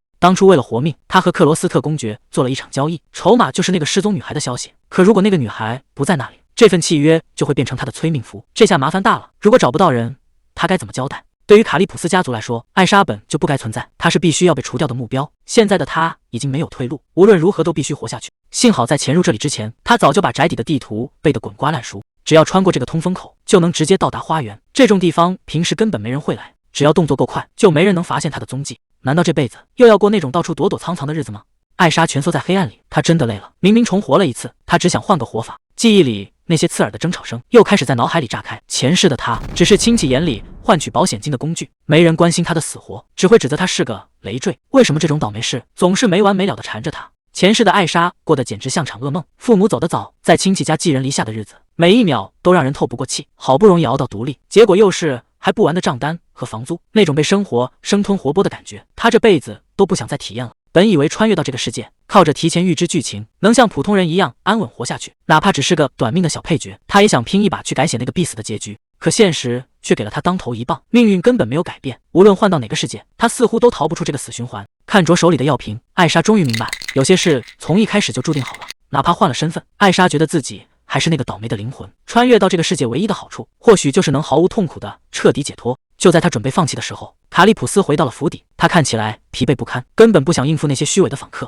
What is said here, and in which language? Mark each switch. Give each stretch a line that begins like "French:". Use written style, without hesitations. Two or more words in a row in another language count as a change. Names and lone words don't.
Chinese: 當初為了活命，他和克羅斯特公爵做了一場交易，籌碼就是那個失蹤女孩的消息。可如果那個女孩不在那裡，這份契約就會變成他的催命符。這下麻煩大了，如果找不到人，他該怎麼交代？對於卡利普斯家族來說，艾莎本就不該存在，她是必須要被除掉的目標。現在的她已經沒有退路，無論如何都必須活下去。幸好在潛入這裡之前，他早就把宅邸的地圖背得滾瓜爛熟，只要穿過這個通風口，就能直接到達花園。這種地方平時根本沒人會來，只要動作夠快，就沒人能發現他的蹤跡。難道這輩子又要過那種到處躲躲藏藏的日子嗎？艾莎蜷縮在黑暗裡，她真的累了。明明重活了一次，她只想換個活法。記憶裡那些刺耳的爭吵聲又開始在腦海裡炸開。前世的她只是親戚眼裡換取保險金的工具，沒人關心她的死活，只會指責她是個累贅。為什麼這種倒霉事總是沒完沒了的纏着她？前世的艾莎過得簡直像場噩夢，父母走得早，在親戚家寄人籬下的日子，每一秒都讓人透不過氣。好不容易熬到獨立，結果又是還不完的賬單和房租，那種被生活生吞活剝的感覺，她這輩子都不想再體驗了。本以為穿越到這個世界，靠着提前預知劇情，能像普通人一樣安穩活下去，哪怕只是個短命的小配角，他也想拼一把去改寫那個必死的結局。可現實卻給了他當頭一棒，命運根本沒有改變，無論換到哪個世界，他似乎都逃不出這個死循環。看着手裡的藥瓶，艾莎終於明白，有些事從一開始就注定好了，哪怕換了身份，艾莎覺得自己還是那個倒霉的靈魂。穿越到這個世界唯一的好處，或許就是能毫無痛苦的徹底解脫。就在他準備放棄的時候，卡利普斯回到了府邸，他看起來疲憊不堪，根本不想應付那些虛偽的訪客。